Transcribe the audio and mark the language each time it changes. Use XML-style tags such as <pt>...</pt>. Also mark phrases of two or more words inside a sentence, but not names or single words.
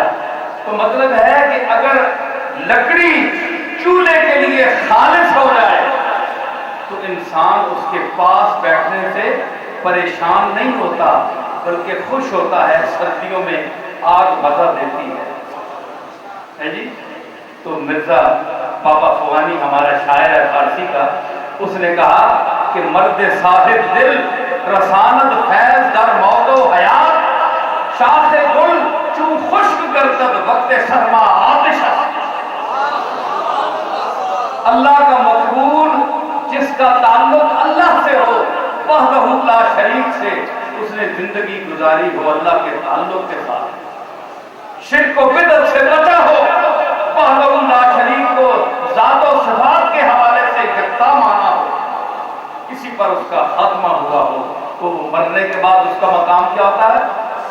<ur>تو مطلب ہے کہ اگر لکڑی چولہے کے لیے خالص ہو جائے تو انسان اس کے پاس بیٹھنے سے پریشان نہیں ہوتا بلکہ خوش ہوتا ہے، سردیوں میں آگ مزہ دیتی ہے جی۔ تو مرزا بابا فغانی ہمارا شاعر ہے فارسی کا، اس نے کہا کہ</ur> <fa>مرد صاحب دل رساند فیض در موت و حیات، شاخ گل چون خشک گردد وقت سرما آتش است۔</fa> <ur>اللہ کا مقبول جس کا تعلق اللہ سے ہو،</ur> <ar>وحدہ لا شریک</ar> <ur>سے، اس نے زندگی گزاری ہو اللہ کے تعلق کے ساتھ، شرک و بدعت سے بچا ہو،</ur> <ar>وحدہ لا شریک</ar> <ur>کو ذات و صفات کے حوالے سے یکتا مانا ہو، کسی پر اس کا خاتمہ ہوا ہو، تو مرنے کے بعد اس کا مقام کیا ہوتا ہے؟</ur>